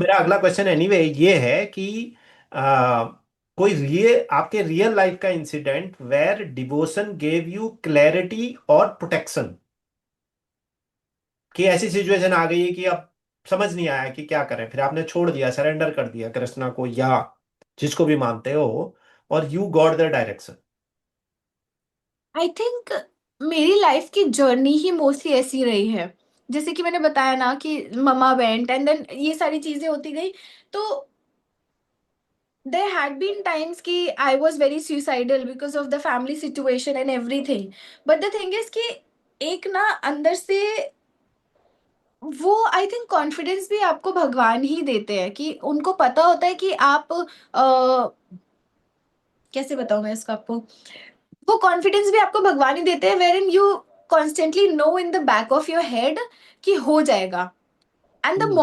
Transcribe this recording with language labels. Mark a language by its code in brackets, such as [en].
[hi] मेरा अगला question anyway ये है कि आ, कोई रियल आपके रियल लाइफ का incident [en] where devotion gave you clarity [hi] और प्रोटेक्शन, कि ऐसी सिचुएशन आ गई है कि अब समझ नहीं आया कि क्या करें, फिर आपने छोड़ दिया, सरेंडर कर दिया कृष्णा को या जिसको भी मानते हो, और [en] You got the direction. [hi] I think मेरी लाइफ की जर्नी ही मोस्टली ऐसी रही है। जैसे कि मैंने बताया ना कि ममा वेंट एंड देन ये सारी चीजें होती गई। तो [en] there had been times कि I was very suicidal because of the family situation and everything. But the thing is [hi] कि एक ना अंदर से वो आई थिंक कॉन्फिडेंस भी आपको भगवान ही देते हैं कि उनको पता होता है कि आप कैसे बताऊं मैं इसको आपको, वो कॉन्फिडेंस भी आपको भगवान ही देते हैं [en] where in you constantly know in the back of your head [hi] कि हो जाएगा, एंड द